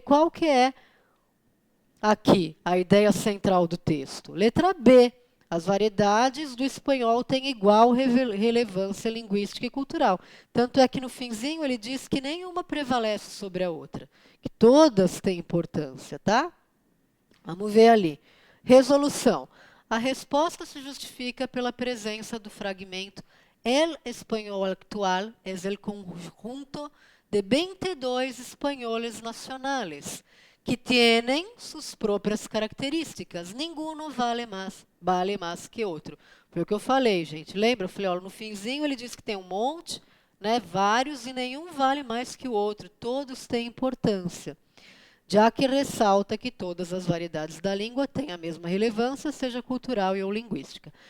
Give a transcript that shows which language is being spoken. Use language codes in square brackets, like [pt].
[pt] Qual que é aqui a ideia central do texto? Letra B. As variedades do espanhol têm igual relevância linguística e cultural. Tanto é que no finzinho ele diz que nenhuma prevalece sobre a outra, que todas têm importância, tá? Vamos ver ali. Resolução. A resposta se justifica pela presença do fragmento [es] El español actual es el conjunto de 22 espanhóis nacionales que tienen sus propias características. [pt] Ninguno vale mais que outro. Foi o que eu falei, gente. Lembra? Eu falei, olha, no finzinho ele diz que tem um monte, né, vários, e nenhum vale mais que o outro. Todos têm importância. Já que ressalta que todas as variedades da língua têm a mesma relevância, seja cultural ou linguística.